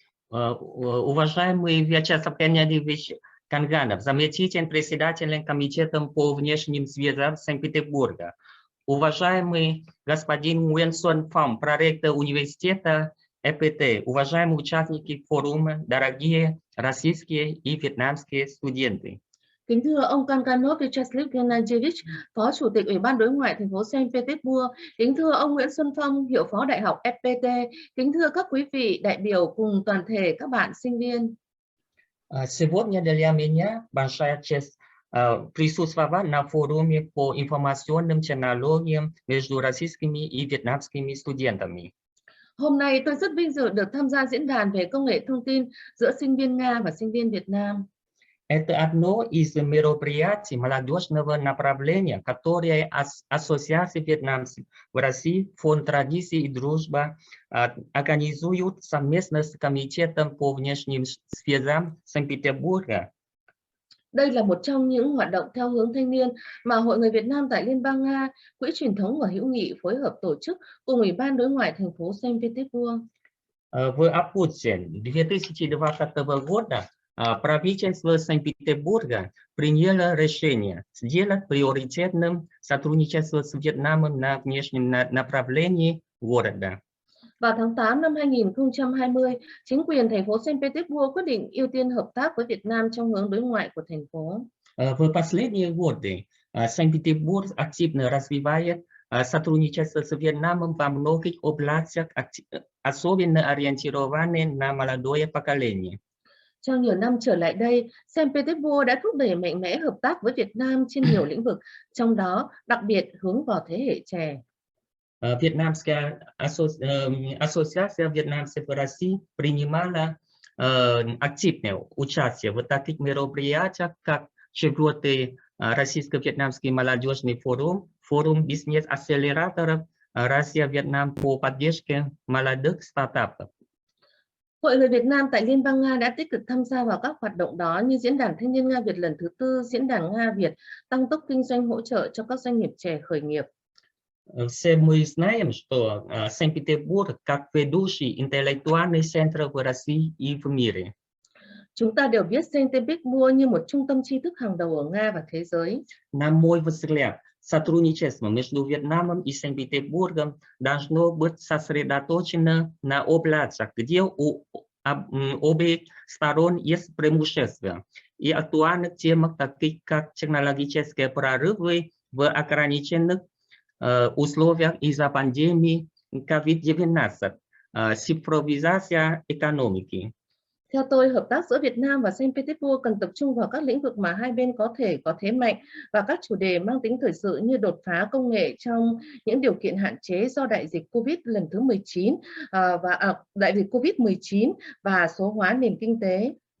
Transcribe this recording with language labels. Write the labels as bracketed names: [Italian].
[Russian] Уважаемый Вячеслав Геннадьевич Канганов, заместитель председателя комитета по внешним связям Санкт-Петербурга. Уважаемый господин Nguyen Xuân Phong, проректор университета ЭПТ, уважаемые участники форума, дорогие российские и вьетнамские студенты. [Vietnamese] Kính thưa ông Kanganov Vyacheslav Gennadievich, Phó Chủ tịch Ủy ban Đối ngoại thành phố Saint Petersburg. Kính thưa ông Nguyễn Xuân Phong, Hiệu phó Đại học FPT. Kính thưa các quý vị đại biểu cùng toàn thể các bạn sinh viên. [Russian] Сегодня для меня большая честь присутствовать на форуме по информационным технологиям между российскими и вьетнамскими студентами. [Vietnamese] Hôm nay tôi rất vinh dự được tham gia diễn đàn về công nghệ thông tin giữa sinh viên Nga và sinh viên Việt Nam. [Russian] Это одно из мероприятий молодежного направления, которое Ассоциация вьетнамцев в России, Фонд традиций и дружба организуют совместно с Комитетом по внешним связям Санкт-Петербурга. [Vietnamese] Đây là một trong những hoạt động theo hướng thanh niên mà Hội người Việt Nam tại Liên bang Nga, Quỹ truyền thống và hữu nghị phối hợp tổ chức cùng Ủy ban đối ngoại thành phố Saint Petersburg. [Russian] В августе 2020 года правительство Санкт-Петербурга приняло решение сделать приоритетным сотрудничество с Вьетнамом на внешнем направлении города. [Vietnamese] Vào tháng 8 năm 2020, chính quyền thành phố Saint Petersburg quyết định ưu tiên hợp tác với Việt Nam trong hướng đối ngoại của thành phố. [Russian] В последние годы Санкт-Петербург активно развивает сотрудничество с Вьетнамом во многих областях, особенно ориентированные на молодое поколение. [Vietnamese] Trong nhiều năm trở lại đây, Saint Petersburg đã thúc đẩy mạnh mẽ hợp tác với Việt Nam trên nhiều lĩnh vực, trong đó đặc biệt hướng vào thế hệ trẻ. [Russian] Вьетнамская ассоциация вьетнамцев в России принимала активное участие в таких мероприятиях, как 4-й российско-вьетнамский молодежный форум, форум бизнес-акселераторов Россия-Вьетнам по поддержке молодых стартапов. [Vietnamese] Hội người Việt Nam tại Liên bang Nga đã tích cực tham gia vào các hoạt động đó như Diễn đàn Thanh niên Nga Việt lần thứ 4, Diễn đàn Nga Việt, tăng tốc kinh doanh hỗ trợ cho các doanh nghiệp trẻ khởi nghiệp. [Russian] Все мы знаем, что Санкт-Петербург как ведущий интеллектуальный центр в России и в мире. [Vietnamese] Chúng ta đều biết Saint Petersburg như một trung tâm tri thức hàng đầu ở Nga và thế giới. [Russian] На мой взгляд, сотрудничество между Вьетнамом и Санкт-Петербургом должно быть сосредоточено на областях, где у обеих сторон есть преимущества, и актуальных темах, таких как технологические прорывы в ограниченных условиях из-за пандемии COVID-19, цифровизация экономики. [Vietnamese] Theo tôi, hợp tác giữa Việt Nam và Saint Petersburg cần tập trung vào các lĩnh vực mà hai bên có thể có thế mạnh và các chủ đề mang tính thời sự như đột phá công nghệ trong những điều kiện hạn chế do đại dịch COVID lần thứ 19 đại dịch COVID-19 và số hóa nền kinh tế.